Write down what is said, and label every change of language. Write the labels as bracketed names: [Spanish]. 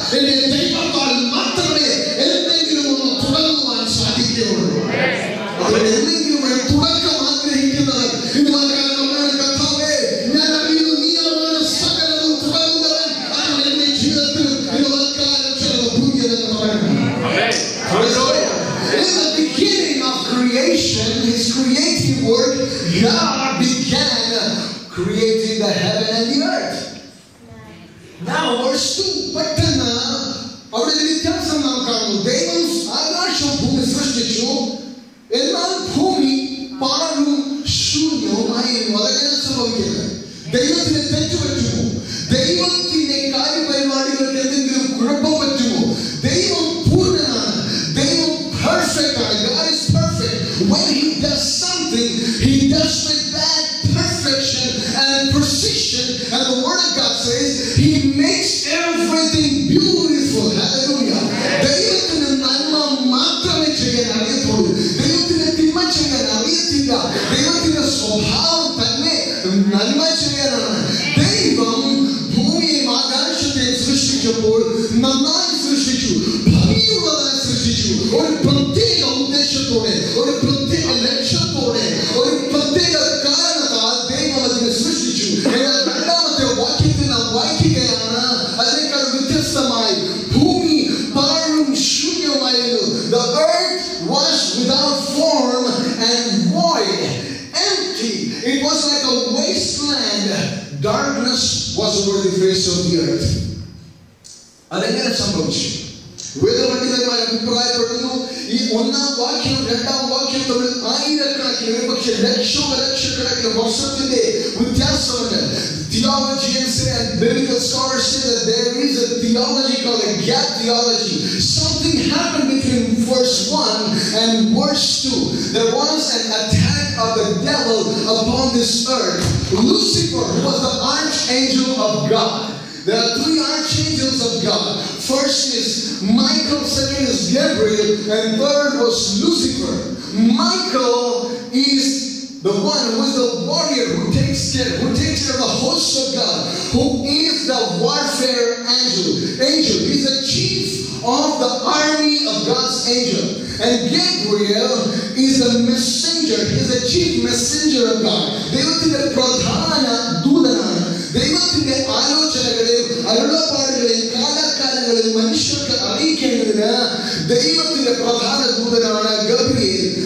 [Malayalam] എന്റെ ദൈവത്താൽ മാത്രമേ എന്തെങ്കിലും ഒന്ന് തുടങ്ങുവാൻ സാധിക്കുകയുള്ളൂ. അതുകൊണ്ട് എന്തെങ്കിലും ഒരു തുടക്കം ആഗ്രഹിക്കുന്നത് ഇന്ന് നമ്മളോട് കർത്താവേ, ഞാൻ അറിയുന്നു നീയാണ് സകലവും തുടങ്ങുന്നവൻ. അതുകൊണ്ട് എന്റെ ജീവിതത്തിൽ ചിലത് പുതിയതെന്ന് പറയണം. [English] In the beginning of creation, His creative work, God began creating the heaven and the earth. Now, verse 2, [Malayalam] പെട്ടെന്ന് അവിടെ വ്യത്യാസം നാം കാണുന്നു. ദൈവം ആകാശവും ഭൂമി സൃഷ്ടിച്ചു, എന്നാൽ ഭൂമി പാഴും ശൂന്യവുമായിരുന്നു. അതെങ്ങനെ സംഭവിക്കുന്നത്? ദൈവത്തിന് തെറ്റുപറ്റുമോ? ദൈവത്തിന്റെ കാര്യപരിപാടികൾക്ക് എന്തെങ്കിലും കുഴപ്പം പറ്റുമോ? ദൈവം പൂർണ്ണനാണ്, ദൈവം പെർഫെക്റ്റ് ആണ്. [English] God is perfect. When He does something, He does with that perfection and precision. And the Word of God says He makes everything beautiful. Hallelujah. [Malayalam] ദൈവത്തിന് നന്മ മാത്രമേ ചെയ്യാൻ അറിയത്തുള്ളൂ. ദൈവത്തിന് തിന്മ ചെയ്യാൻ അറിയത്തില്ല. ദൈവത്തിന്റെ സ്വഭാവം തന്നെ നന്മ ചെയ്യാനാണ്. ദൈവം ഭൂമിയെയും ആകാശത്തെയും സൃഷ്ടിച്ചപ്പോൾ നന്നായി സൃഷ്ടിച്ചു, ഭംഗിയുള്ളതായി സൃഷ്ടിച്ചു. ഒരു പ്രത്യേക ഉദ്ദേശത്തോടെ, ഒരു പ്രത്യേക ലക്ഷ്യത്തോടെ, ഒരു പ്രത്യേക കാരണത്താൽ ദൈവം അതിനെ സൃഷ്ടിച്ചു. എന്നാൽ രണ്ടാമത്തെ വാക്യത്തിൽ നാം വായിക്കുകയാണ്, അതിനേക്കാൾ വ്യത്യസ്തമായി ഭൂമി പാഴും ശൂന്യമായിരുന്നു. [English] The earth was without form and void, empty. It was like a wasteland. Darkness was over the face of the earth. [Malayalam] അതെങ്ങനെ സംഭവിച്ചു? വേദപണ്ഡിതന്മാർ അഭിപ്രായപ്പെടുന്നു ഈ ഒന്നാം വാക്യവും രണ്ടാം വാക്യവും തമ്മിൽ ആയിരക്കണക്കിന് പക്ഷേ ലക്ഷക്കണക്കിന് വർഷത്തിന്റെ വ്യത്യാസമുണ്ട്. [English] Theologians and biblical scholars say that there is a theology called a gap theology. Something happened between verse 1 and verse 2. There was an attack of the devil upon this earth. Lucifer was the archangel of God. There are three archangels of God. First is Michael, second is Gabriel, and third was Lucifer. Michael is the one who is the warrior who takes care of the host of God, who is the warfare angel. He is the chief of the army of God's angel. And Gabriel is the messenger. He is the chief messenger of God. [Malayalam] ദൈവത്തിന്റെ പ്രധാന ദൂതനാണ്. ദൈവത്തിന്റെ ആലോചനകളെയും അരുളപ്പാടുകളെയും കാലാകാലങ്ങളെയും മനുഷ്യർക്ക് അറിയിക്കേണ്ടതിന് ദൈവത്തിന്റെ പ്രധാന ദൂതനാണ് Gabriel.